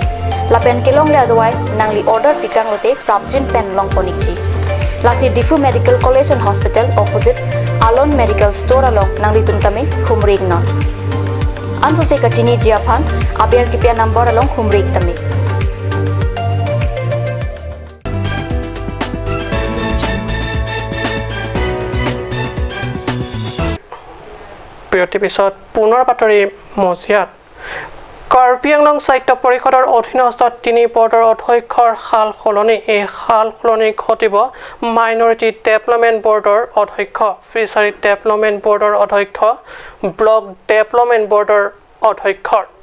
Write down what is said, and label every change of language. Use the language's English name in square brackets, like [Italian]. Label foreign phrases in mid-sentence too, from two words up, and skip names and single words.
[Karbi] Lapen kelong le adawai nang li order pikang lote prapjin pen long ponikji. Lasi Difu Medical College and Hospital opposite Alon Medical Store along nang litum tame Humrig non. Anso se kachini jiaphan aber kipia number along Humrig tame. [Assamese] বিৰতিৰ পিছত পুনৰ বাতৰি মজিয়াত কাৰ্বি আংলং সাহিত্য পৰিষদৰ অধীনস্থ 3 বৰ্ডৰ অধ্যক্ষৰ হাল সলনি এই হাল সলনি ঘটিব মাইনৰিটি ডেভেলপমেণ্ট বৰ্ডৰ অধ্যক্ষ ফিচাৰী ডেভেলপমেণ্ট বৰ্ডৰ অধ্যক্ষ ব্লক ডেভেলপমেণ্ট বৰ্ডৰ অধ্যক্ষৰ